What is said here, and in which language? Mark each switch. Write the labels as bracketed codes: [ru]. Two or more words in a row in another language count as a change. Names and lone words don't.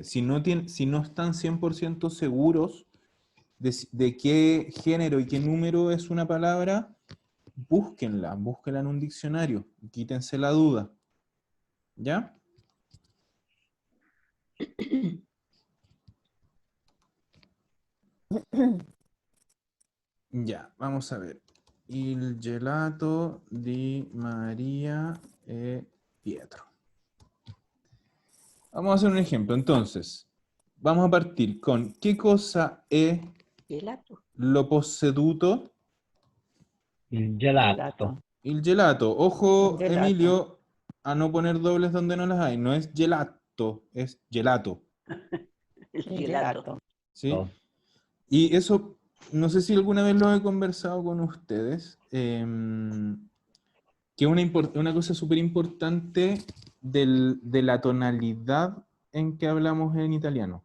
[es] Si no están 100% seguros de qué género y qué número es una palabra, búsquenla en un diccionario, quítense la duda. ¿Ya? Ya, vamos a ver. [it] Il gelato di María e Pietro. [es] Vamos a hacer un ejemplo. Entonces, vamos a partir con ¿qué cosa è [it] Gelato. lo posseduto? Il gelato. Il gelato. [es] Ojo, Gelato. Emilio, a no poner dobles donde no las hay. No es gelato, es gelato. El gelato. ¿Sí? Oh. Y eso, no sé si alguna vez lo he conversado con ustedes, que una cosa súper importante de la tonalidad en que hablamos en italiano.